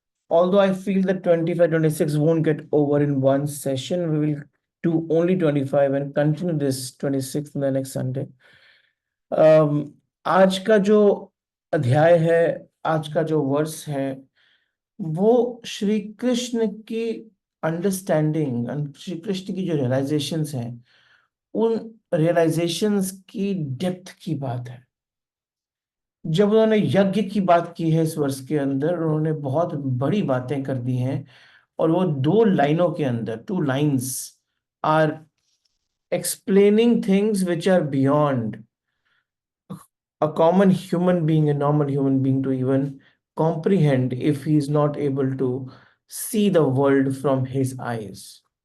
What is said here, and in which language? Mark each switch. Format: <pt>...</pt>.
<en>Although I feel that 25 26 won't get over in one session, we will do only 25 and continue this 26 in the next Sunday.</en> <hi>um, आज का जो अध्याय है, आज का जो वर्स है, वो श्री कृष्ण की अंडरस्टैंडिंग, श्री कृष्ण की जो रियलाइजेशंस हैं, उन रियलाइजेशंस की डेप्थ की बात है। जब उन्होंने यज्ञ की बात की है इस वर्ष के अंदर, उन्होंने बहुत बड़ी बातें कर दी हैं। और वो दो लाइनों के अंदर,</hi> <en>Two lines are explaining things which are beyond a common human being, a normal human being to even comprehend if he is not able to see the world from his eyes.</en>